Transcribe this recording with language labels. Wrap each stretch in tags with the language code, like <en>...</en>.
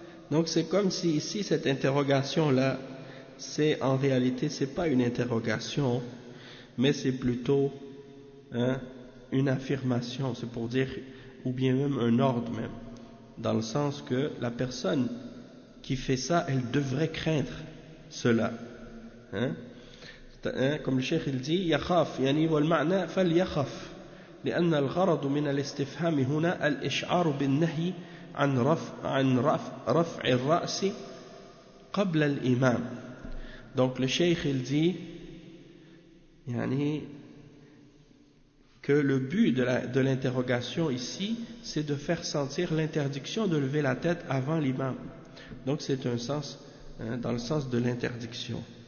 <fr>Donc c'est comme si ici cette interrogation là, c'est en réalité, c'est pas une interrogation, mais c'est plutôt, hein, une affirmation, c'est pour dire, ou bien même un ordre même, dans le sens que la personne qui fait ça, elle devrait craindre cela, hein, comme le cheikh il dit,</fr> <ar>yakhaf, yani walma'na fal yakhaf. لأن الغرض من الاستفهام هنا الإشعار بالنهي عن رفع الرأس قبل الإمام.</ar> <fr>Donc le cheikh il dit, يعني, que le but de l'interrogation ici, c'est de faire sentir l'interdiction de lever la tête avant l'imam. Donc c'est un sens, hein, dans le sens de l'interdiction.</fr>